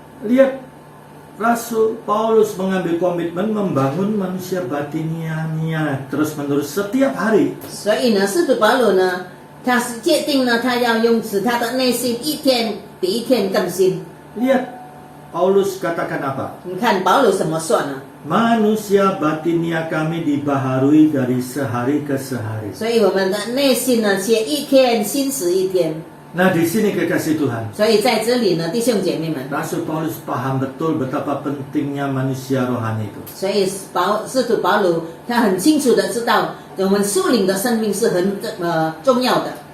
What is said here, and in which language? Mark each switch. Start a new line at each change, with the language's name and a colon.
Indonesian: Lihat, Rasul Paulus mengambil komitmen membangun manusia batinianya terus-menerus setiap hari.
Chinese: 所以呢，使徒保罗呢，他是决定呢，他要用使他的内心一天比一天更新。
Indonesian: Lihat, Paulus katakan apa?
Chinese: 你看保罗怎么说呢？
Indonesian: Manusia batinia kami dibaharui dari sehari ke sehari.
Chinese: 所以我们的内心呢，却一天新死一天。
Indonesian: Nah, di sini kekasih Tuhan,
Chinese: 所以在这里呢，弟兄姐妹们，
Indonesian: Rasul Paulus paham betul betapa pentingnya manusia rohani itu.
Chinese: 所以使徒保罗他很清楚的知道，我们属灵的生命是很重要的。